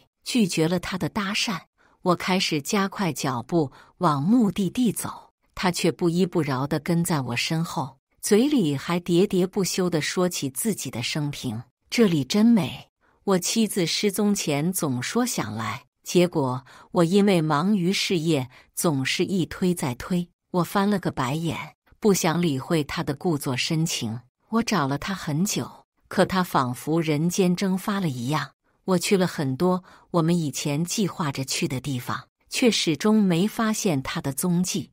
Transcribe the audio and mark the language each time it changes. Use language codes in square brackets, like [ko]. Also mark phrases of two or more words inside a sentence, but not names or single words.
[zh] 拒絕了她的搭訕，我開始加快腳步往目的地走，她卻不依不饒地跟在我身後，嘴裡還喋喋不休地說起自己的生平。這裡真美，我妻子失蹤前總說想來，結果我因為忙於事業，總是一推再推。我翻了個白眼，不想理會他的故作深情。我找了他很久，可他仿佛人間蒸發了一樣。我去了很多我們以前計劃着去的地方，卻始終沒發現他的蹤跡。